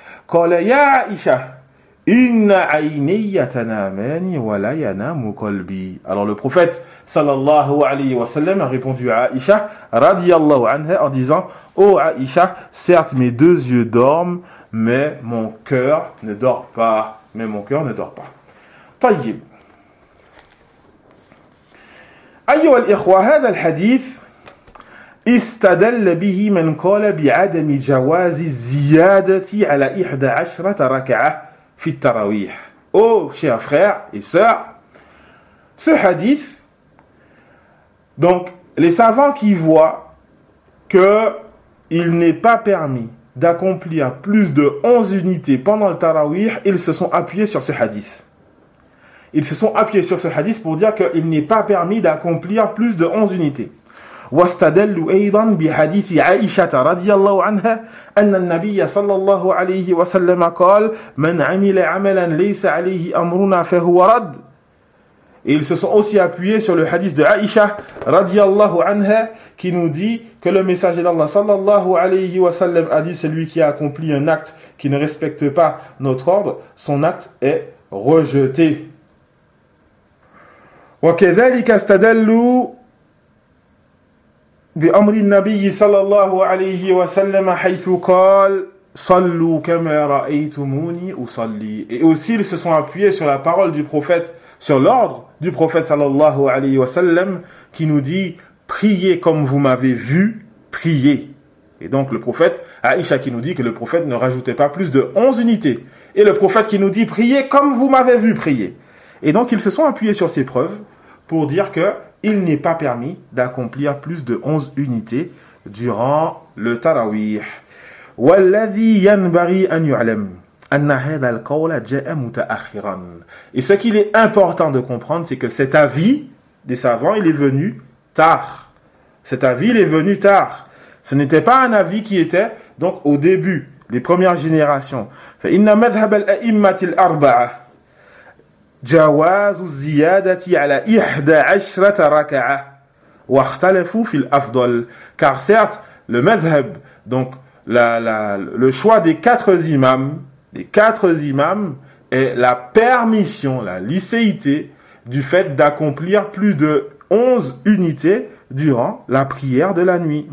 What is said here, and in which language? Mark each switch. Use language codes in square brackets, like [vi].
[ar] Qala ya Aisha, inna ayniya tanamani wa la yanamu qalbi. [fr] Alors le prophète sallallahu alayhi wa sallam a répondu à Aisha radiyallahu anha en disant: Ô Aisha, certes mes deux yeux dorment, mais mon cœur ne dort pas. Mais mon cœur ne dort pas. [ar] Tayyib. أيها الإخوة، هذا الحديث استدل به من قال بعدم جواز الزيادة على 11 ركعة في التراويح. [fr] Oh, chers frères et sœurs, ce hadith, donc les savants qui voient qu'il n'est pas permis d'accomplir plus de 11 unités pendant le taraweeh, ils se sont appuyés sur ce hadith. Ils se sont appuyés sur ce hadith pour dire qu'il n'est pas permis d'accomplir plus de 11 unités. [ar] وَاسْتَدَلُّ أَيْضًا بِحَدِثِ عَائِشَةَ رَضِيَ اللَّهُ عَنْهَا أَنَّ النَّبِيَّ صَلَّى اللَّهُ عَلَيْهِ وَسَلَّمَ قَالَ مَنْ عَمِلَ عَمَلًا لَيْسَ عَلَيْهِ أَمْرُنَا فَهُوَ رَدْ. [fr] Et ils se sont aussi appuyés sur le hadith de Aïcha, radiyallahu anha, qui nous dit que le messager d'Allah, sallallahu alayhi wa sallam, a dit: celui qui a accompli un acte qui ne respecte pas notre ordre, son acte est rejeté. [ar] وَكَذَلِكَ اسْتَدَلُّوا بِأَمْرِ النَّبِيِّ sallallahu alayhi wa sallam, حَيْثُ قَالَ صَلُّوا كَمَا رَأَيْتُمُونِي أُصَلِّي. [fr] Et aussi, ils se sont appuyés sur la parole du prophète, sur l'ordre du prophète sallallahu alayhi wa sallam, qui nous dit: priez comme vous m'avez vu prier. Et donc le prophète Aïcha qui nous dit que le prophète ne rajoutait pas plus de 11 unités, et le prophète qui nous dit: priez comme vous m'avez vu prier. Et donc ils se sont appuyés sur ces preuves pour dire que il n'est pas permis d'accomplir plus de 11 unités durant le tarawih. [ar] Walladhi yanbaghi an yu'lam أن هذا القول جاء متأخرا. [fr] Et ce qu'il est important de comprendre, c'est que cet avis des savants, il est venu tard. Cet avis, il est venu tard. Ce n'était pas un avis qui était donc au début, les premières générations. [ar] فإن مذهب الأئمة الأربعة جواز الزيادة على 11 ركعة واختلفوا في الأفضل. [fr] Car certes, le madhhab, donc le choix des quatre imams, les quatre imams, et la permission, la licéité du fait d'accomplir plus de 11 unités durant la prière de la nuit.